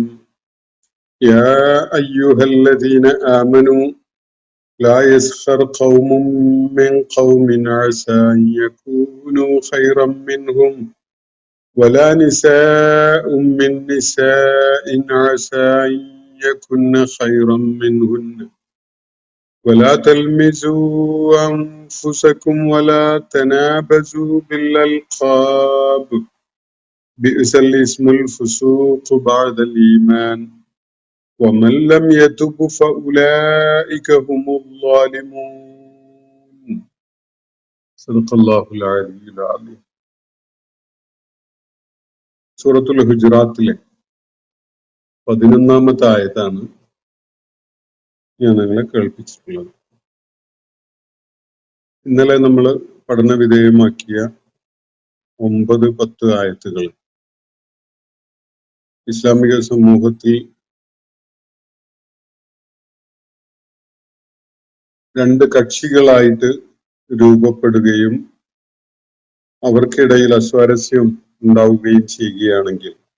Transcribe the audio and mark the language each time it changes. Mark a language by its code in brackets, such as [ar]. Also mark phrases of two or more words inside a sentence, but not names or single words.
[ar] يا أيها الذين آمنوا لا يسخر قوم من قوم عسى أن يكونوا خيرا منهم ولا نساء من نساء عسى أن يكن خيرا منهن ولا تلمزوا أنفسكم ولا تنابزوا بالألقاب بئس الاسم الفسوق بعد الإيمان ومن لم يتب فأولئك هم الظالمون. صدق الله العلي العظيم. [ml] സൂറത്തുൽ ഹുജറാത്തിലെ 11-ാമത്തെ ആയത്താണ് ഞാൻ നിങ്ങളെ കേൾപ്പിച്ചിട്ടുള്ളത്. ഇന്നലെ നമ്മൾ പഠന വിധേയമാക്കിയ 9-10 ആയത്തുകൾ ഇസ്ലാമിക സമൂഹത്തിൽ രണ്ട് കക്ഷികളായിട്ട് രൂപപ്പെടുകയും അവർക്കിടയിൽ അസ്വാരസ്യം ഉണ്ടാവുകയും ചെയ്യുകയാണെങ്കിൽ